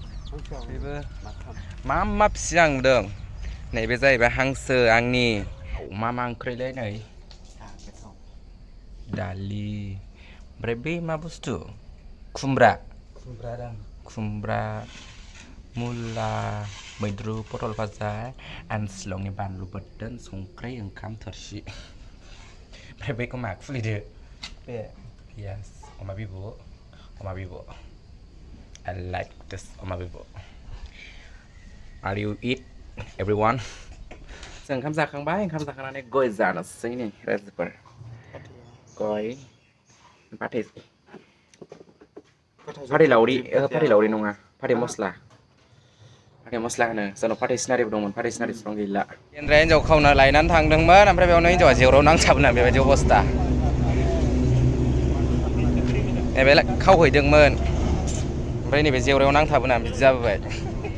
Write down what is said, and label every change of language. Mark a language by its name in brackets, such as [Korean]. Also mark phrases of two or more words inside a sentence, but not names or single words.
[Bodo] मा फिसियो आं नुदों नैबे जाहैबाय हांसो आंनि मा ओंख्रिलै नै दालि ओमफ्राय बै मा बुस्थु खुमब्रा मुला मैद्रु पटल भाजा आन शिलंनि बानलु बोरदोन संख्रि ओंखाम थोरसि ओमफ्राय बैखौ मा खुलिदो बे पियास अमा बिबु [English] I like this [Bodo] अमा बिबु [English] Are you eat everyone [Bodo] जों ओंखाम जाखांनानै गय जानोसै नै रायजोफोर गय फाथै लावरि नङा फाथै मस्ला होनो जोंनाव फाथै सिनारिबो दंमोन फाथै सिनारि बिफां गैला केन्द्रा हिन्जाव खावना लायनानै थांदोंमोन ओमफ्राय बेयावनो हिन्जावा जेवराव नांथाबोना बेबायदि अबस्था नैबे खावहैदोंमोन ओमफ्राय नैबे जेवरायाव नांथाबोना बिदि जाबोबाय